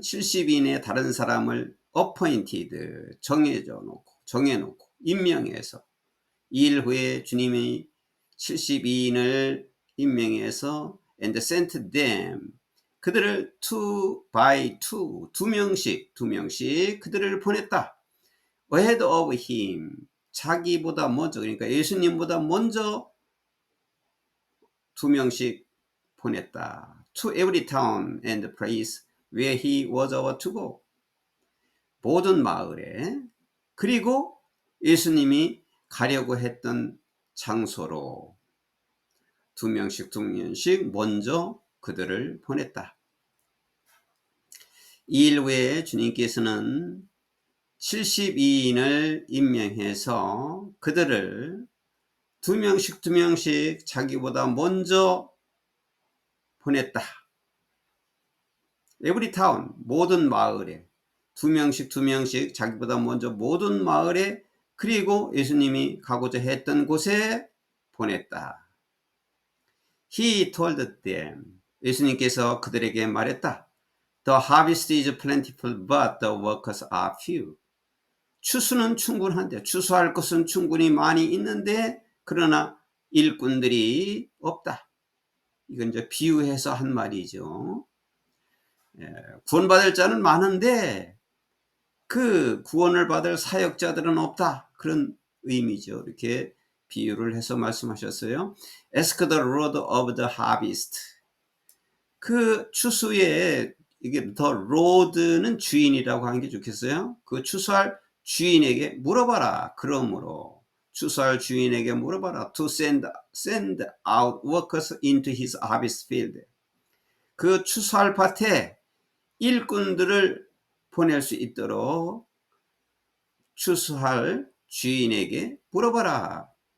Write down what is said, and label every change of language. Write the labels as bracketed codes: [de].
[ko] 72인의 다른 사람을 [en] appointed, [ko] 정해놓고 임명해서 이 일 후에 주님이 72인을 임명해서 [en] and sent them, [ko] 그들을 [en] two by two, [ko] 두 명씩 그들을 보냈다. [en] ahead of him, [ko] 자기보다 먼저, 그러니까 예수님보다 먼저 두 명씩 보냈다. [en] To every town and place where he was about to go. [ko] 모든 마을에, 그리고 예수님이 가려고 했던 장소로 두 명씩 먼저 그들을 보냈다. 이 일 후에 주님께서는 72인을 임명해서 그들을 두 명씩 자기보다 먼저 보냈다. [en] Every town, [ko] 모든 마을에, 두 명씩 자기보다 먼저 모든 마을에, 그리고 예수님이 가고자 했던 곳에 보냈다. [en] He told them, [ko] 예수님께서 그들에게 말했다. [en] The harvest is plentiful, but the workers are few. [ko] 추수는 충분한데, 추수할 것은 충분히 많이 있는데, 그러나 일꾼들이 없다. 이건 이제 비유해서 한 말이죠. 구원받을 자는 많은데 그 구원을 받을 사역자들은 없다. 그런 의미죠. 이렇게 비유를 해서 말씀하셨어요. [en] Ask the Lord of the harvest. [ko] 그 추수에, 이게 the Lord는 주인이라고 하는 게 좋겠어요. 그 추수할 주인에게 물어봐라. 그러므로 추수할 주인에게 물어봐라. [en] To send out workers into his harvest field. [ko] 그 추수할 밭에 일꾼들을 보낼 수 있도록 추수할 주인에게 물어봐라.